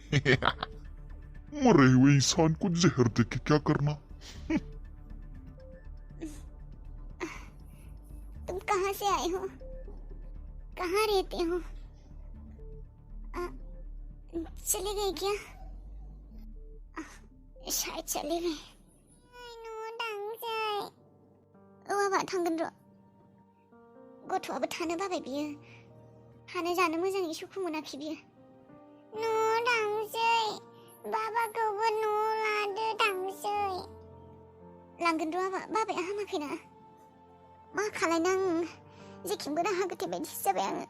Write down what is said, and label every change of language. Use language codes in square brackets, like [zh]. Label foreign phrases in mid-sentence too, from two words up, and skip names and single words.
[hi] मरे हुए इंसान को जहर देके क्या करना। तुम कहाँ से आए हो? कहाँ रहते हो? चले गए क्या? शायद चले गए। [brx] औवा थांगोन र'। गथ'आबो थानो बाबाय बियो। थानो जानो मोजाङै सुखु मोनाखै बियो। न' थांसै। बाबाखौबो न' लादो थांसै। लांगोन र' बाबाया हामाखैना। मा खालायनो आं जेखिबो राहा गोथे बायदिसो जाबाय आङो।